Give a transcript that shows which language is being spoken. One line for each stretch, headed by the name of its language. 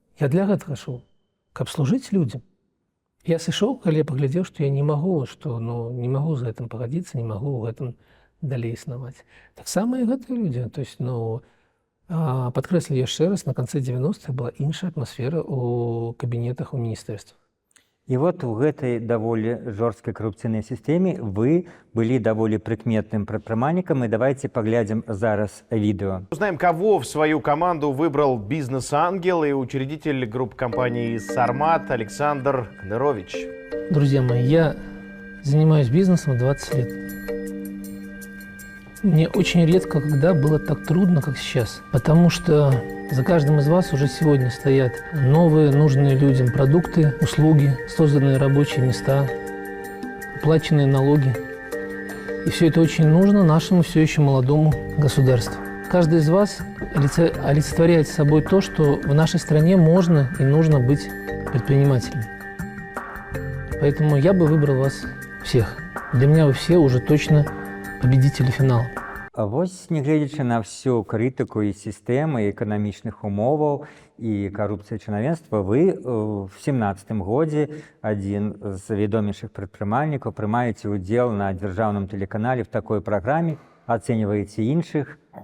Belarusian: Я для гэтага шоў, каб служыць людзям. Я сышоў, калі я паглядзеў, што я не магу, што ну, не магу з гэтым пагадзіцца, не магу ў гэтым далей існаваць. Таксама і гэтыя людзі. То есть, ну, падкрэслю яшчэ раз, на канцы 90-х была іншая атмасфера ў кабінетах у міністэрствах.
Russian: И вот в этой довольно жесткой коррупционной системе вы были довольно прикметным предпринимателем. И давайте поглядим зараз видео. Узнаем, кого в свою команду выбрал бизнес-ангел и учредитель группы компании «Сармат» Александр Кнырович. Друзья мои, я занимаюсь бизнесом 20 лет. Мне очень редко, когда было так трудно, как сейчас. Потому что за каждым из вас уже сегодня стоят новые, нужные людям продукты, услуги, созданные рабочие места, уплаченные налоги. И все это очень нужно нашему все еще молодому государству. Каждый из вас олицетворяет собой то, что в нашей стране можно и нужно быть предпринимателем. Поэтому я бы выбрал вас всех. Для меня вы все уже точно победители фінала.
Belarusian: А вось, нягледзячы на всю крытыку і сістэмы, і эканамічных умоваў, і карупцыі чынавенства, вы в 17-м годзе адзін з вядомейшых прадпрымальнікаў прымаеце ўдзел на дзяржаўным тэлеканале в такой праграме, ацэньваеце іншых.